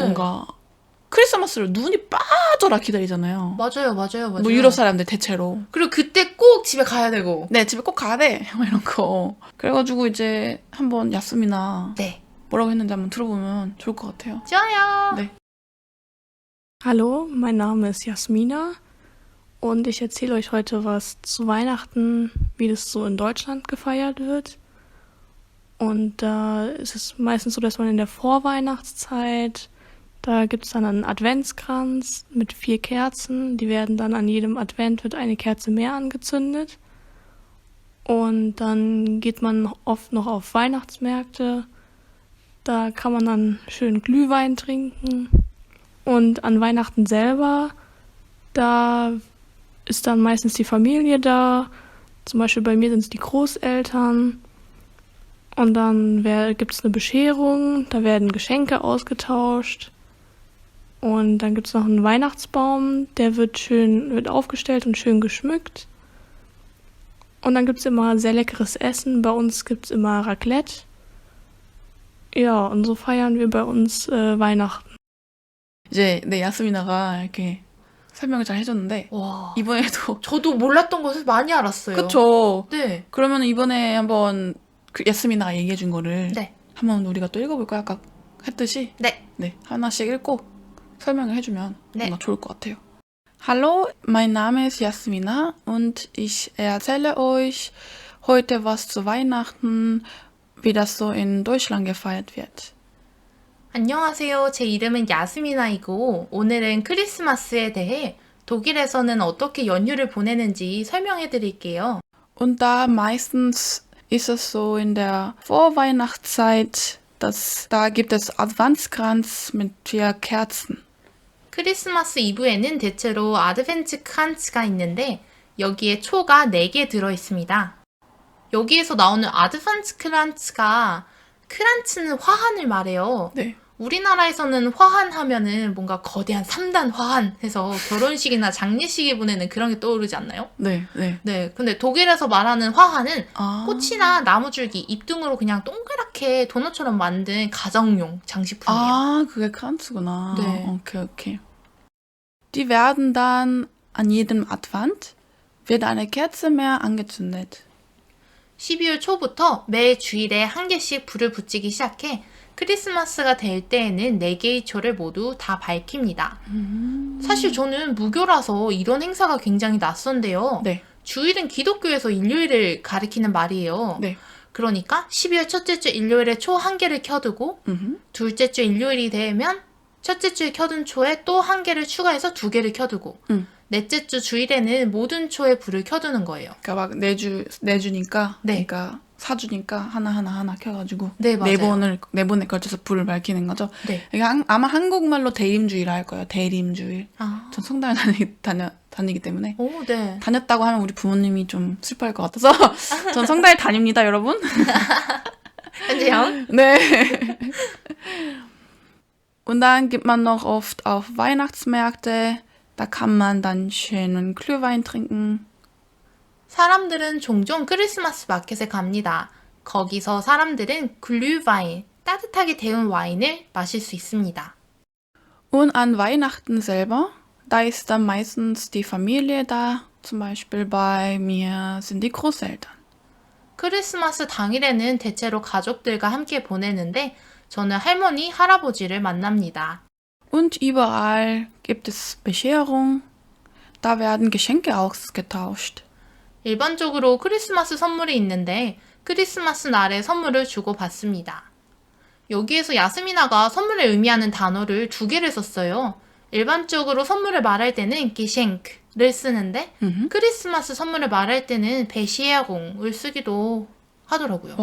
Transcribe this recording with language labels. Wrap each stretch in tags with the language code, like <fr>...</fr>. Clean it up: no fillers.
<ko>뭔가 크리스마스를 눈이 빠져라 기다리잖아요. 맞아요, 맞아요, 맞아요. 뭐 유럽 사람들 대체로. 그리고 그때 꼭 집에 가야 되고. 네, 집에 꼭 가야 돼. 뭐 이런 거. 그래가지고 이제 한번 야스미나 네. 뭐라고 했는지 한번 들어보면 좋을 것 같아요. 좋아요. 네.</ko> <de>Hallo, mein Name ist Jasmina und ich erzähle euch heute was zu Weihnachten, wie das so in Deutschland gefeiert wird. Und da ist es meistens so, dass man in der Vorweihnachtszeit, da gibt es dann einen Adventskranz mit 4 Kerzen. Die werden dann an jedem Advent wird eine Kerze mehr angezündet. Und dann geht man oft noch auf Weihnachtsmärkte. Da kann man dann schön Glühwein trinken. Und an Weihnachten selber, da ist dann meistens die Familie da. Zum Beispiel bei mir sind es die Großeltern. Und dann gibt es eine Bescherung, da werden Geschenke ausgetauscht. Und dann gibt es noch einen Weihnachtsbaum, der wird aufgestellt und schön geschmückt. Und dann gibt es immer sehr leckeres Essen. Bei uns gibt es immer Raclette. Ja, und so feiern wir bei uns Weihnachten.</de> <ko>이제 네 야스미나가 이렇게 설명을 잘 해줬는데 와. 이번에도 저도 몰랐던 것을 많이 알았어요. 그쵸. 네. 그러면 이번에 한번 그 야스미나가 얘기해준 거를 네. 한번 우리가 또 읽어볼까요? 아까 했듯이 네. 네 하나씩 읽고 설명을 해주면 네. 뭔가 좋을 것 같아요.</ko> <de>Hallo, mein Name ist Jasmina und ich erzähle euch heute was zu Weihnachten, wie das so in Deutschland gefeiert wird.</de> <ko>안녕하세요. 제 이름은 야스미나이고 오늘은 크리스마스에 대해 독일에서는 어떻게 연휴를 보내는지 설명해 드릴게요.</ko> <de>Und da meistens ist es so in der Vorweihnachtszeit, da gibt es Adventskranz mit 4 Kerzen.</de> <ko>크리스마스 이브에는 대체로 아드벤트 크란츠가 있는데 여기에 초가 4개 들어 있습니다. 여기에서 나오는 아드벤트 크란츠가 크란츠는 화환을 말해요. 네. 우리나라에서는 화환 하면은 뭔가 거대한 3단 화환 해서 결혼식이나 장례식에 보내는 그런 게 떠오르지 않나요? 네, 네. 네. 근데 독일에서 말하는 화환은 아. 꽃이나 나무줄기, 잎등으로 그냥 동그랗게 도넛처럼 만든 가정용 장식품이에요. 아, 그게 크란츠구나. 네. Okay, okay.</ko> <de>Die werden dann an jedem Advent wird eine Kerze mehr angezündet.</de> <ko>12월 초부터 매 주일에 한 개씩 불을 붙이기 시작해 크리스마스가 될 때에는 4개의 초를 모두 다 밝힙니다. 사실 저는 무교라서 이런 행사가 굉장히 낯선데요. 네. 주일은 기독교에서 일요일을 가리키는 말이에요. 네. 그러니까 12월 첫째 주 일요일에 초 1개를 켜두고 둘째 주 일요일이 되면 첫째 주에 켜둔 초에 또 1개를 추가해서 2개를 켜두고 넷째 주 주일에는 모든 초에 불을 켜두는 거예요. 그러니까 막 내주니까 네. 그러니까 사주니까 하나 켜가지고 네, 맞아요. 네 번에 걸쳐서 불을 밝히는 거죠. 네. 이게 아마 한국말로 대림주의라 할 거예요. 대림주일. 아, 전 성당을 다니기 때문에 오, 네. 다녔다고 하면 우리 부모님이 좀 슬퍼할 것 같아서 전 성당에 다닙니다, 여러분. 현재형. 네.</ko> <de>Und dann geht man noch oft auf Weihnachtsmärkte. Da kann man dann schönen Glühwein trinken.</de> <ko>사람들은 종종 크리스마스 마켓에 갑니다. 거기서 사람들은 글ühwein, 따뜻하게 데운 와인을 마실 수 있습니다.</ko> <de>Und an Weihnachten selber Da ist dann meistens die Familie da. Zum Beispiel bei mir sind die Großeltern.</de> <ko>크리스마스 당일에는 대체로 가족들과 함께 보내는데 저는 할머니, 할아버지를 만납니다.</ko> <de>Und überall gibt es Bescherung. Da werden Geschenke ausgetauscht.</de> <ko>일반적으로 크리스마스 선물이 있는데 크리스마스 날에 선물을 주고받습니다. 여기에서 야스미나가 선물을 의미하는 단어를 2개를 썼어요. 일반적으로 선물을 말할 때는 Geschenk를 쓰는데 크리스마스 선물을 말할 때는 Bescherung을 쓰기도 하더라고요.</ko>